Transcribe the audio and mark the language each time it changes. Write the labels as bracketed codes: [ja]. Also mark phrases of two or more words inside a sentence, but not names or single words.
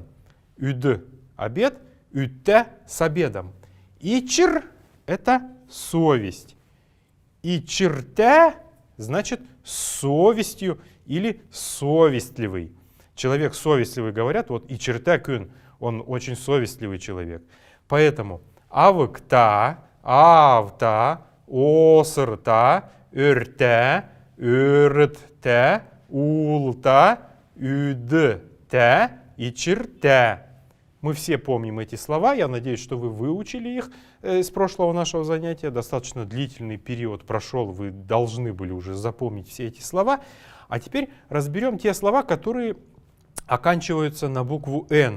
[ru] «Үд» — обед, «үдте» — с обедом. «Ичр» — это совесть. «Ичрте» значит с совестью или совестливый. Человек совестливый, говорят, вот [kjh] «ичрте кюн», [ru] он очень совестливый человек. [kjh] Поэтому «авыкта», «авта», «осырта», «өрте», «өртте», «улта», «үдте» и «чирте». [ru] Мы все помним эти слова, я надеюсь, что вы выучили их с прошлого нашего занятия. Достаточно длительный период прошел, вы должны были уже запомнить все эти слова. А теперь разберем те слова, которые оканчиваются на букву «Н».